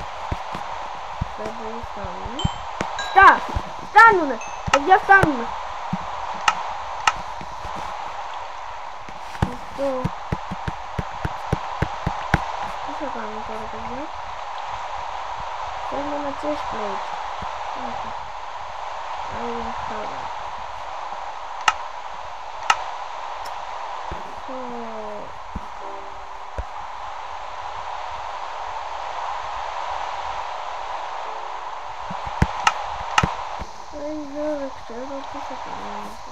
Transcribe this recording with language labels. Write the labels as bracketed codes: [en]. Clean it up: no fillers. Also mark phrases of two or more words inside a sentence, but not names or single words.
[el] Δεν φτάνουμε. Φτάνουνε! Παιδιά, φτάνουνε! Αυτό. Τι θα κάνουμε τώρα παιδιά? Θέλουμε ένα [en] chest plate. Iron power. [el] Δεν ξέρω τι θα κάνουμε.